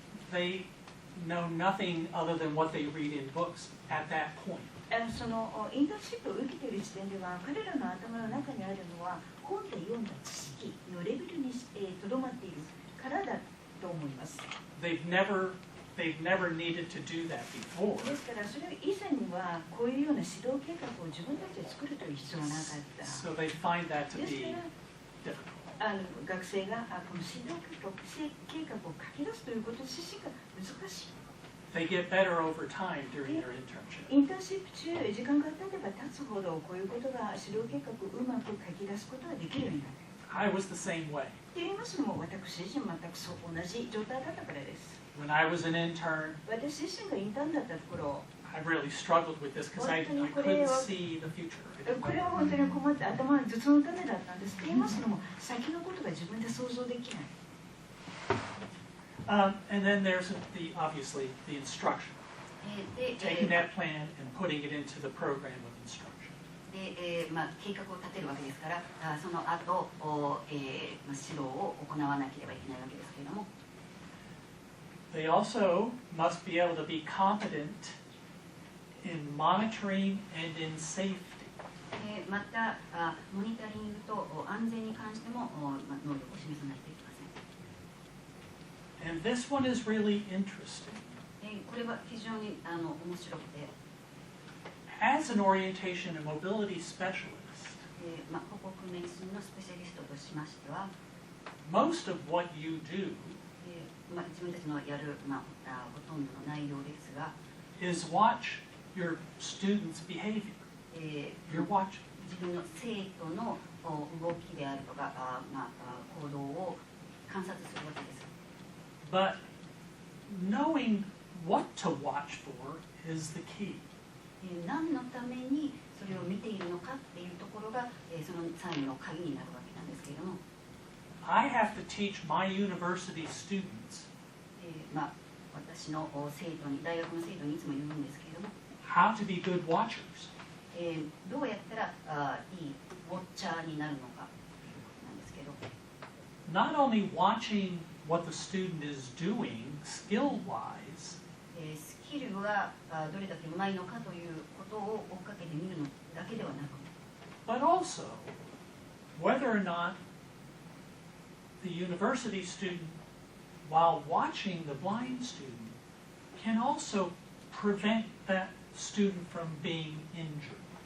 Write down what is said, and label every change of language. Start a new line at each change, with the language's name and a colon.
English: they know nothing other than what they read in books at that point.
Japanese: そのインターンシップを受けている時点では、彼らの頭の中にあるのは本で読んだ知識のレベルにとどまっているからだと思います。
English: They've never needed to do that before.
Japanese: ですからそれ以前にはこういうような指導計画を自分たちで作るという必要はなかった。
English: So they find that to
Japanese: です
English: be
Japanese: から
English: difficult.
Japanese: 学生がこの指導計画を書き出すということ自身が難しい。
English: They get better over time during their internship.
Japanese: インターンシップ中、時間が経てば経つほどこういうことが指導計画をうまく書き出すことができるようになる。
English: I was the same way.
Japanese: と言いますのも、私自身全くそう同じ状態だったからです。
English: When I was an intern,
Japanese: 私自身がインターンだった頃、
English: I really struggled with this because I couldn't see the future.
Japanese: これは本当に困って頭が頭痛の種だったんです。と言いますのも、先のことが自分で想像できない。
English: And then there's obviously the instruction,
Japanese: で
English: taking that plan and putting it into the program of instruction.
Japanese: 計画を立てるわけですから、その後、指導を行わなければいけないわけですけれども、
English: They also must be able to be competent in monitoring and in safety.
Japanese: またモニタリングと安全に関しても能力を示さないといけません。
English: And this one is really interesting.
Japanese: これは非常に面白くて、
English: As an orientation and mobility specialist,
Japanese: 歩行訓練士のスペシャリストとしましては、
English: most of what you do
Japanese: 自分たちのやる、ほとんどの内容ですが、
English: is watch your students' behavior. You're watching.
Japanese: 自分の生徒の動きであるとか、行動を観察するわけです。
English: But knowing what to watch for is the key.
Japanese: 何のためにそれを見ているのかっていうところが、その最後の鍵になるわけなんですけれども、
English: I have to teach my university students
Japanese: 私の生徒に、大学の生徒にいつも言うんですけれども、
English: how to be good watchers.
Japanese: どうやったらいいウォッチャーになるのかなんですけど、
English: Not only watching what the student is doing skill-wise,
Japanese: スキルがどれだけうまいのかということを追っかけてみるのだけではなく、
English: but also whether or not the university student, while watching the blind student, can also prevent that student from being injured.